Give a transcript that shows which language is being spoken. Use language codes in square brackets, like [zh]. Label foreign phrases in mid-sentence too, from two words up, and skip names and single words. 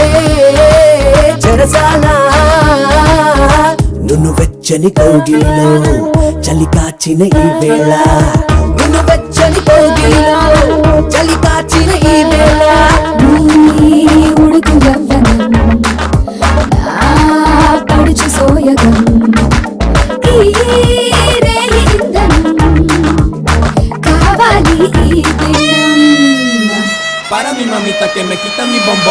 [te] చెరసాలా నువ్వు వెచ్చని కౌగిలిలో చలి కాచిన ఈ వేళ నువ్వు వెచ్చని కౌగిలిలో చలి కాచిన ఈ వేళ ఉడుకు పడుచు సోయగం కావాలి [es] para mi mamita que me quita mi bombón.